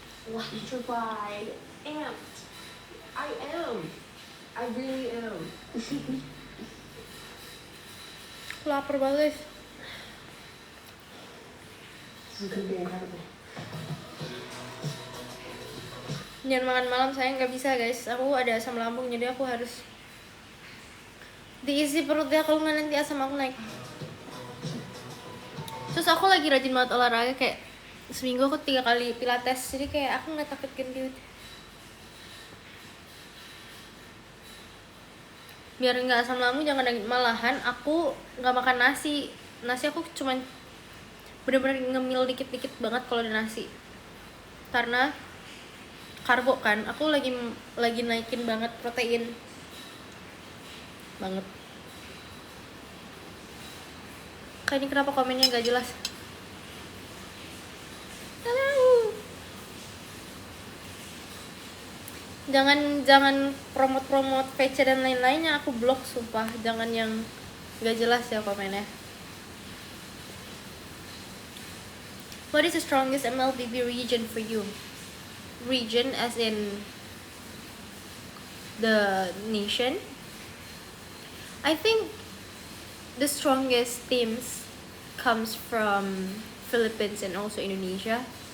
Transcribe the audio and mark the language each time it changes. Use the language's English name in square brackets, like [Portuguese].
[English] Why you wide amped? I am. I really am. [Indonesian] Lapar banget. [English] This is gonna be incredible. [Indonesian] Jangan makan malam, saya nggak bisa guys. Aku ada asam lambung, jadi aku harus diisi perutnya, kalau nggak nanti asam aku naik. Terus aku lagi rajin banget olahraga, kayak seminggu aku 3 kali pilates, jadi kayak aku nggak takut gendut. Biar nggak asam lambung, jangan malahan aku nggak makan nasi. Nasi aku cuman bener-bener ngemil dikit-dikit banget kalau ada nasi, karena karbo kan. Aku lagi naikin banget protein banget. Kayak ini kenapa komennya gak jelas? Halo. Jangan promote VC dan lain-lainnya, aku blok sumpah. Jangan yang gak jelas ya komennya. [English] What is the strongest MLBB region for you? Region as in the nation? I think the strongest teams comes from Philippines and also Indonesia.